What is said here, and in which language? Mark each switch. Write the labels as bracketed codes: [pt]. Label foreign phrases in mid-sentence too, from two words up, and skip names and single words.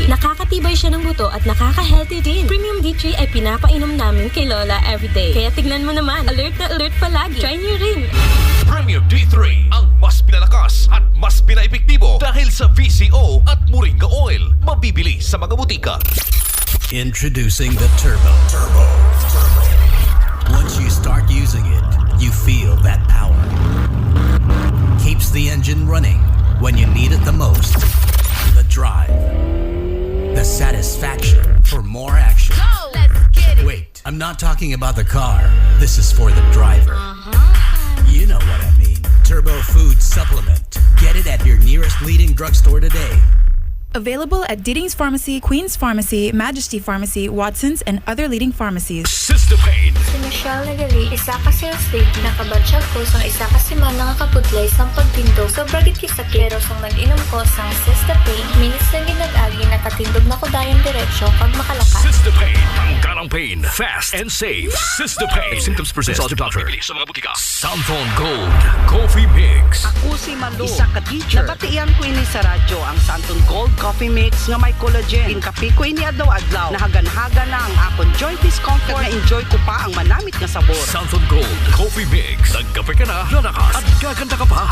[tl] Nakakatibay siya ng buto at nakaka-healthy din. Premium D3 ay pinapainom namin kay Lola everyday. Kaya tignan mo naman, alert na alert palagi. Try niyo rin. Premium D3, ang mas pinalakas at mas pinaepektibo dahil sa VCO at [en] moringa oil. [tl] Mabibili sa mga butika. [en] Introducing the Turbo. Once you start using it, you feel that power. Keeps the engine running when you need it the most. The drive. The satisfaction for more action. Go! Let's get it! Wait, I'm not talking about the car. This is for the driver. You know what I mean. Turbo Food Supplement. Get it at your nearest leading drugstore today. Available at Leading's Pharmacy, Queen's Pharmacy, Majesty Pharmacy, Watson's, and other leading pharmacies. [hil] System-Pain. Si Michelle nagali, isa ka sales lady, nakabatsyag ko sang isa ka semana nga kapudlay sang pagtindog. Sobrang sakit pero sang nag-inom ko sang System-Pain, minutes na ginag-agi nakatindog na ko dayon diretsyo pag makalakas. [en] System-Pain. Tanggalang pain. Fast and safe. System-Pain. Symptoms persist. Consult your doctor. [tl] Mabibili sa mga butika. [hil] Santhone Gold Coffee Mix. Ako si Malo, isa ka teacher. Nabatian ko ini sa radyo ang Santon Gold Coffee Mix nga may collagen. Inkapi ko ini adlaw-adlaw. Nahagan-hagan na ang akon [en] joint discomfort [hil] na enjoy ko pa ang manamit nga sabor. [tl] Santhone Gold Coffee Mix. Nagkape ka na, lalakas, at gaganda ka pa.